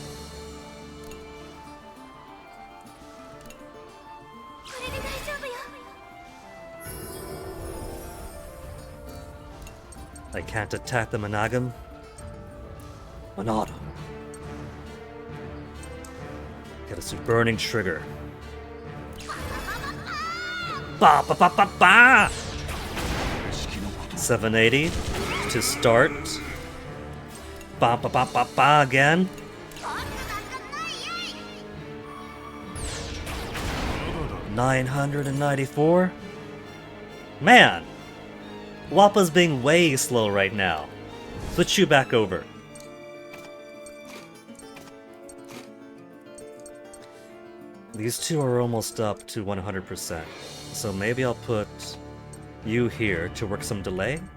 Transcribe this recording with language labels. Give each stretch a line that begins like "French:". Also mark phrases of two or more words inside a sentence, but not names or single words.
English: I can't attack the Managam. Manada. Get us a burning trigger. Ba ba ba ba ba! 780 to start. Ba ba ba ba ba again. 994. Man, Wappa's being way slow right now. Switch you back over. These two are almost up to 100%, so maybe I'll put you here to work some delay.